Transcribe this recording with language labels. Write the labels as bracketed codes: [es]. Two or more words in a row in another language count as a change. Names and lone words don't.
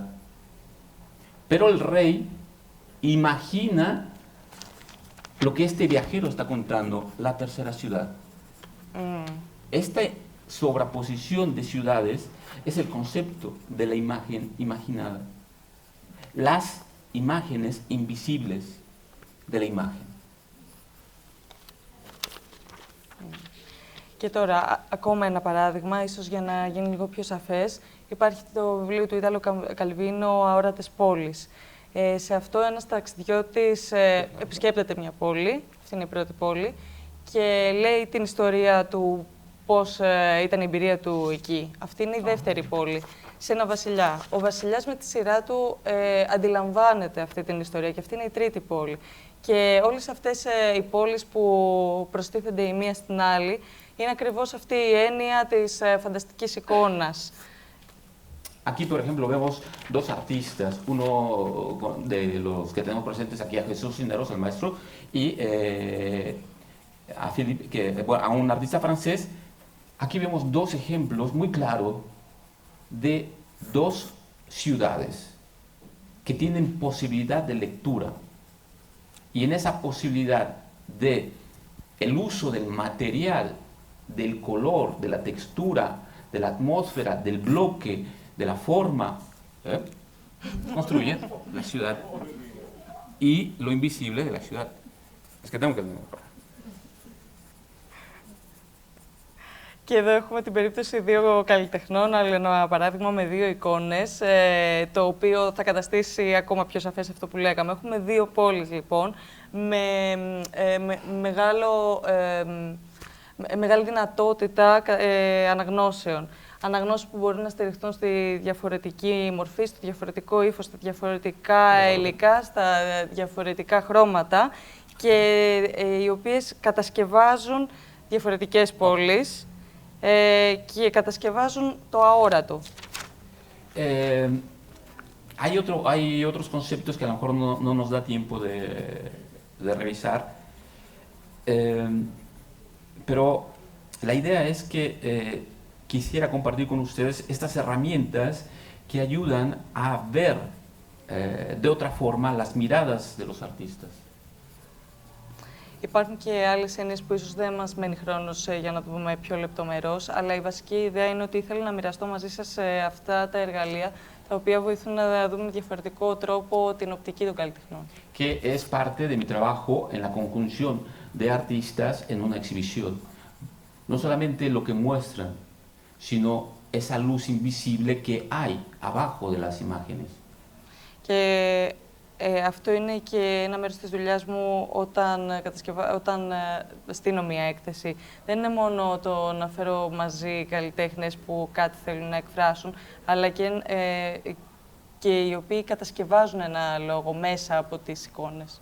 [es] Pero el rey imagina lo que este viajero está contando, la tercera ciudad. Esta sobreposición de ciudades es el concepto de la imagen imaginada. Las imágenes invisibles de la imagen. [el] Και τώρα, ακόμα ένα παράδειγμα, ίσως για να γίνει λίγο πιο σαφές. Υπάρχει το βιβλίο του Ιτάλο Καλβίνο, «Αόρατες πόλεις». Σε αυτό ένας ταξιδιώτης επισκέπτεται μια πόλη, αυτή είναι η πρώτη πόλη, και λέει την ιστορία του πώς ήταν η εμπειρία του εκεί. Αυτή είναι η δεύτερη πόλη, σε ένα βασιλιά. Ο βασιλιάς με τη σειρά του αντιλαμβάνεται αυτή την ιστορία και αυτή είναι η τρίτη πόλη. Και όλες αυτές οι πόλεις που προστίθενται η μία στην άλλη, είναι ακριβώς αυτή η έννοια της φανταστικής εικόνας. [es] Aquí, por ejemplo, vemos dos artistas, uno de los que tenemos presentes aquí, a Jesús Cisneros, el maestro, y a, bueno, a un artista francés. Aquí vemos dos ejemplos muy claros de dos ciudades que tienen posibilidad de lectura. Y en esa posibilidad de el uso del material, del color, de la textura, de la atmósfera, del bloque, de la forma, construyen la ciudad y lo invisible de la ciudad. Es que tengo que... [el] Και εδώ έχουμε την περίπτωση δύο καλλιτεχνών, άλλο ένα παράδειγμα με δύο εικόνες, το οποίο θα καταστήσει ακόμα πιο σαφές αυτό που λέγαμε. Έχουμε δύο πόλεις, λοιπόν, με μεγάλη δυνατότητα αναγνώσεων. Αναγνώσεις που μπορούν να στηριχθούν στη διαφορετική μορφή, στο διαφορετικό ύφος, στα διαφορετικά υλικά, στα διαφορετικά χρώματα και οι οποίες κατασκευάζουν διαφορετικές πόλεις και κατασκευάζουν το αόρατο. [es] Hay otros conceptos que a lo mejor no nos da tiempo de revisar, pero la idea es que quisiera compartir con ustedes estas herramientas que ayudan a ver de otra forma las miradas de los artistas. [el] Υπάρχουν και άλλες έννοιες που ίσως δεν μας μένει χρόνος για να το δούμε πιο λεπτομερώς, αλλά η βασική ιδέα είναι ότι ήθελα να μοιραστώ μαζί σας αυτά τα εργαλεία, τα οποία βοηθούν να δούμε με διαφορετικό τρόπο την οπτική των καλλιτεχνών. [es] Que es parte de mi trabajo en la conjunción de artistas en una exhibición. No solamente lo que muestran, sino esa luz invisible que hay abajo de las imágenes. [el] Και αυτό είναι και ένα μέρος της δουλειάς μου όταν στείνω μια έκθεση. Δεν είναι μόνο το να φέρω μαζί καλλιτέχνες που κάτι θέλουν να εκφράσουν, αλλά και οι οποίοι κατασκευάζουν ένα λόγο μέσα από τις εικόνες.